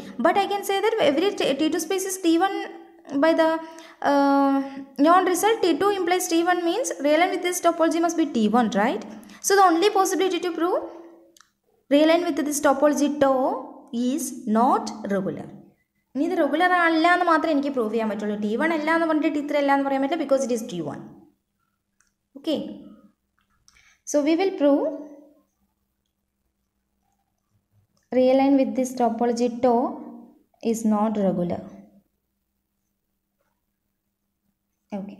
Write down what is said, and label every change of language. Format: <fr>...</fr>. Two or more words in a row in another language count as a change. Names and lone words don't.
<en>But I can say that every T2 space is T1 by the non-result. T2 implies T1 means real line with this topology must be T1, right? So the only possibility to prove real line with this topology tau is not regular. Neither regular</en> <ml>അല്ല എന്ന് prove ചെയ്യാൻ പറ്റുള്ളൂ. T1 അല്ല എന്ന് പണ്ണിട്ട് T3 അല്ല എന്ന് പറയാൻ പറ്റില്ല</ml> <en>because it is T1. Okay. So we will prove real line with this topology tau is not regular. Okay.</en>